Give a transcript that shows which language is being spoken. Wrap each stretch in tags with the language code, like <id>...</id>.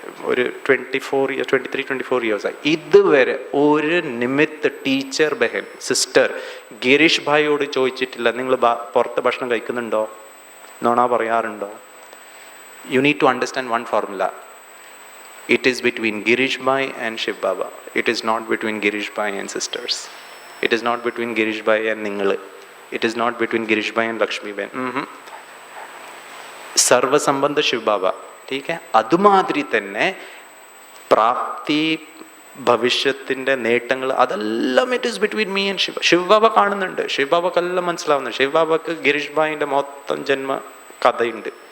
<ml>ഒരു 23-24 ഇയേഴ്സായി ഇതുവരെ ഒരു നിമിത്ത് ടീച്ചർ ബഹൻ സിസ്റ്റർ ഗിരീഷ് ഭായിയോട് ചോദിച്ചിട്ടില്ല, നിങ്ങൾ പുറത്ത് ഭക്ഷണം കഴിക്കുന്നുണ്ടോ, നോണ പറയാറുണ്ടോ?</ml> <en>You need to understand one formula. It is between Girish Bhai and Shiv Baba. It is not between Girish Bhai and sisters. It is not between Girish Bhai and Ningal. It is not between Girish Bhai and Lakshmi Ben.</en> <hi>സർവ സംബന്ധ ശിവ് ബാബ. ടീക്ക്.</hi> <ml>അതുമാതിരി തന്നെ പ്രാപ്തി, ഭവിഷ്യത്തിൻ്റെ നേട്ടങ്ങൾ, അതെല്ലാം</ml> <en>It is between me and Shiva.</en> <ml>Shiv ബാബ കാണുന്നുണ്ട്, ശിവ് ബാബക്കെല്ലാം മനസ്സിലാവുന്നുണ്ട്. ശിവ് ബാബക്ക് ഗിരീഷ് ഭായിൻ്റെ മൊത്തം ജന്മ കഥയുണ്ട്.</ml>